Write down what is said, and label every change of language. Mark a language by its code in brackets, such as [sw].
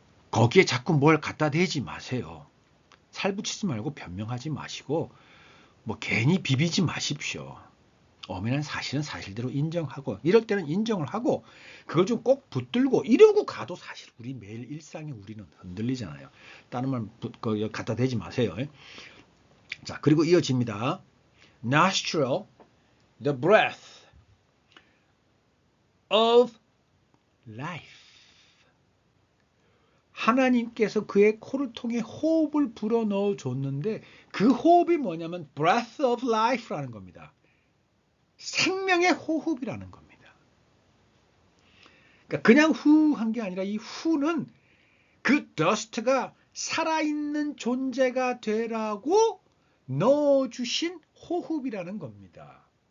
[ko] 거기에 자꾸 뭘 갖다 대지 마세요. 살붙이지 말고 변명하지 마시고 뭐 괜히 비비지 마십시오. 엄연한 사실은 사실대로 인정하고 이럴 때는 인정을 하고 그걸 좀 꼭 붙들고 이러고 가도 사실 우리 매일 일상에 우리는 흔들리잖아요. 다른 말 갖다 대지 마세요. 자, 그리고 이어집니다. [en] Nostril, the breath of life. [ko] 하나님께서 그의 코를 통해 호흡을 불어넣어 줬는데 그 호흡이 뭐냐면 [en] breath of life [ko] 라는 겁니다. 생명의 호흡이라는 겁니다. 그러니까 그냥 후 한 게 아니라 이 후는 그 dust가 살아있는 존재가 되라고 넣어주신 호흡이라는 겁니다.